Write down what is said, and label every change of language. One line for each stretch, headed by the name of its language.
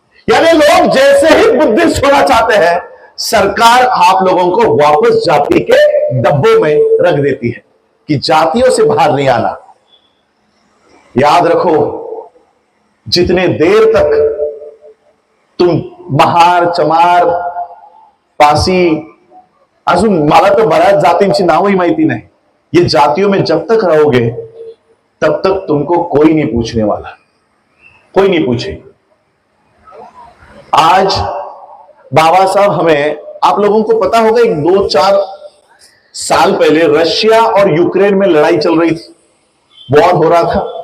Hindi: यानी लोग जैसे ही बुद्धिस्ट होना चाहते हैं, सरकार आप लोगों को वापस जाति के डब्बों में रख देती है कि जातियों से बाहर नहीं आना। याद रखो, जितने देर तक तुम महार, चमार, पासी,
Marathi: अजून मला तर बऱ्याच जातींची नावही माहिती नाही.
Hindi: ये जातियों में जब तक रहोगे तब तक तुमको कोई नहीं पूछने वाला, कोई नहीं पूछे. आज बाबा साहब हमें, आप लोगों को पता होगा, एक 2-4 साल पहले रशिया और यूक्रेन में लड़ाई चल रही थी, वॉर हो रहा था.